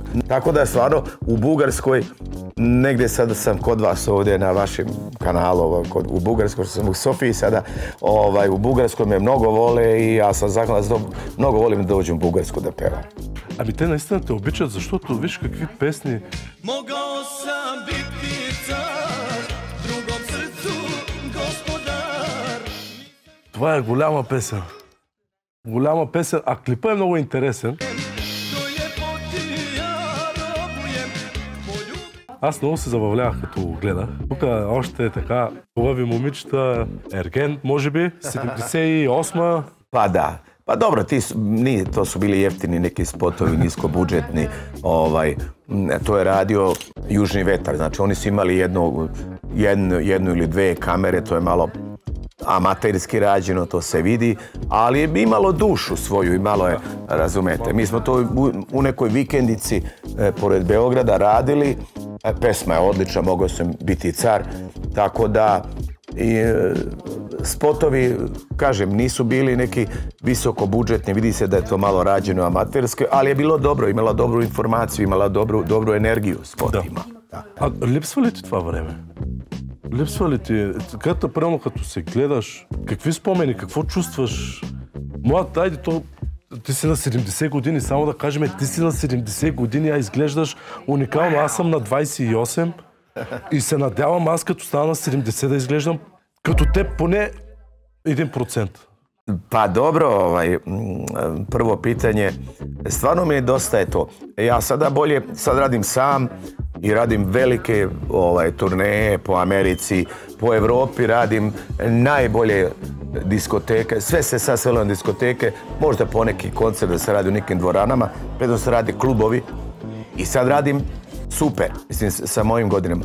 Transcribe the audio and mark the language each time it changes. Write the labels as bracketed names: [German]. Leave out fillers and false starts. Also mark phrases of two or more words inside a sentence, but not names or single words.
[Serbian] Tako da stvarno u Bugarskoj, negdje sada sam kod vas ovdje na vašem kanalu, u Bugarskoj, što sam u Sofiji sada, u Bugarskoj me mnogo vole i ja sam zahvalan za to, mnogo volim da dođem u Bugarsku da pevam. [Bulgarian] Ами те наистина те обичат, защото виж какви песни. [Serbian] Mogao sam biti car, drugom srcu gospodar. [Bulgarian] Това е голяма песен. Голяма песен, а клипът е много интересен. Аз много се забавлявах, като го гледах. Тук още е така хубави момичета, Ерген, може би, 78-ма. [Serbian] Pa da. Pa dobro, to su bili jeftini neki spotovi, niskobudžetni. To je radio Južni vetar. Znači, oni su imali jednu ili dve kamere, to je malo amaterski rađeno, to se vidi, ali je imalo dušu svoju i malo je, razumete. Mi smo to u nekoj vikendici pored Beograda radili, pesma je odlična, mogao sam biti car, tako da spotovi, kažem, nisu bili neki visoko budžetni, vidi se da je to malo rađeno amaterski, ali je bilo dobro, imala dobru informaciju, imala dobru energiju spotima. [Bulgarian] Да. А липсва ли ти това време? Липсва ли ти, примерно като се гледаш, какви спомени, какво чувстваш? Млад, айде, ти си на 70 години, само да кажем, ти си на 70 години, а изглеждаш уникално. Аз съм на 28 и се надявам аз като стана на 70 да изглеждам като теб поне 1%. [Serbian] Pa dobro, prvo pitanje, stvarno mi nedostaje to. Ja sad radim sam i radim velike turneje po Americi, po Evropi, radim najbolje diskoteke, sve se sad svelo na diskoteke, možda poneki koncert da se radi u nekim dvoranama, predno se radi klubovi i sad radim super, mislim, sa mojim godinama.